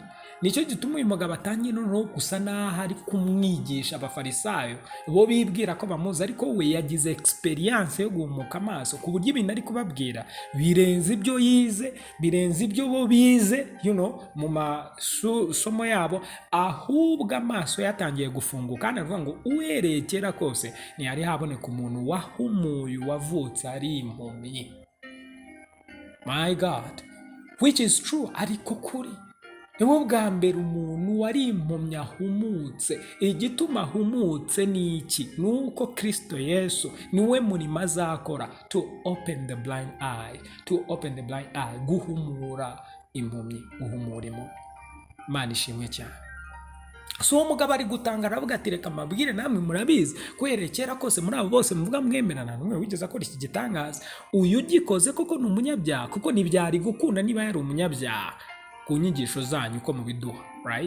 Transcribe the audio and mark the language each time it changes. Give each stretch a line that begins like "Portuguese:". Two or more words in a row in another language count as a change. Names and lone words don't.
Kinyarwanda: Nicyo gituma uyu mugabo atangiye noneho gusa n'aho ari kumwigisha abafarisayo bo bibwira ko bamuzi, ariko we yagize experience yo guhumuka amaso ku buryo ibintu ari kubabwira birenze ibyo yize, birenze ibyo bo bize mu masomo yabo, ahubwo amaso yatangiye gufunguka. Kandi aravuga ngo uhereye kera kose ntihari haboneka umuntu wahumuye wavutse ari impumyi.
English: My God, which is true,
Kinyarwanda: ariko kuri niwo bwa mbere umuntu wari impumyi ahumutse. Igituma ahumutse ni iki? Ni uko Kristo Yesu niwe murimo azakora,
English: to open the blind eye,
Kinyarwanda: guhumura impumyi, guhumura impumyi. Imana ishimwe cyane. So uwo mugabo ari gutanga aravuga ati reka mabwire namwe murabizi ko kera kose muri abo bose muvuga mwemerana n'umwe wigeze akora iki gitangaza. Uyu ugikoze koko ni umunyabyaha, kuko ntibyari gukunda niba yari umunyabyaha ku nyigisho zanyu uko mubiduha, right?